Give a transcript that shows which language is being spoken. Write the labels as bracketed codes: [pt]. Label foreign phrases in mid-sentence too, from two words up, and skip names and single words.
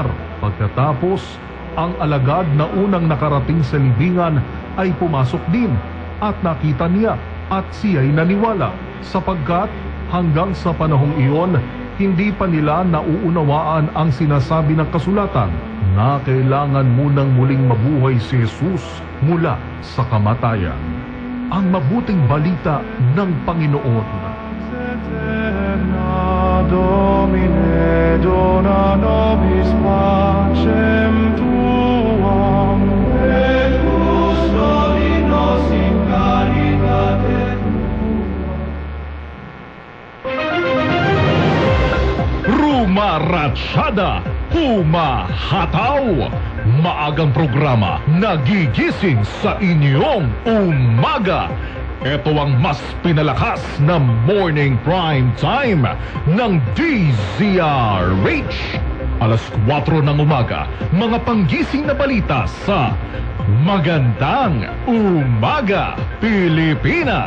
[tl] Pagkatapos, ang alagad na unang nakarating sa libingan ay pumasok din at nakita niya at siya'y naniwala sapagkat hanggang sa panahong iyon, hindi pa nila nauunawaan ang sinasabi ng kasulatan na kailangan munang muling mabuhay si Jesus mula sa kamatayan. Ang mabuting balita ng Panginoon. [la] Domine, dona nobis pacem tuam, et custodi nos in caritate [tl] Rumaratsyada, humahataw, maagang programa, nagigising sa inyong umaga. Ito ang mas pinalakas na [en] morning prime time [tl] ng DZRH. Alas 4 ng umaga, mga panggising na balita sa Magandang Umaga, Pilipinas.